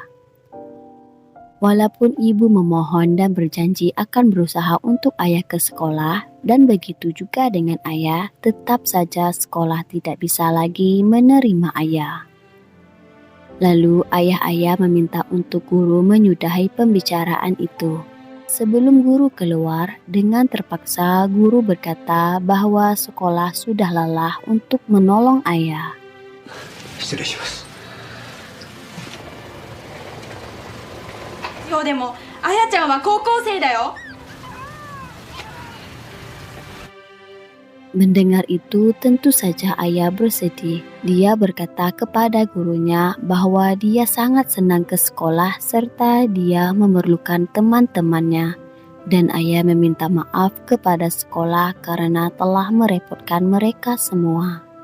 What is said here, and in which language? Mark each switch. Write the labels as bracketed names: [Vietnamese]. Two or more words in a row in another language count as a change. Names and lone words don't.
[Indonesian] Walaupun ibu memohon dan berjanji akan berusaha untuk ayah ke sekolah, dan begitu juga dengan ayah, tetap saja sekolah tidak bisa lagi menerima ayah. Lalu ayah-ayah meminta untuk guru menyudahi pembicaraan itu. Sebelum guru keluar, dengan terpaksa guru berkata bahwa sekolah sudah lelah untuk menolong ayah. [Japanese] 失礼します。でもあやちゃんは高校生だよ。 [Indonesian] Mendengar itu tentu saja ayah bersedih. Dia berkata kepada gurunya bahwa dia sangat senang ke sekolah serta dia memerlukan teman-temannya. Dan ayah meminta maaf kepada sekolah karena telah merepotkan mereka semua.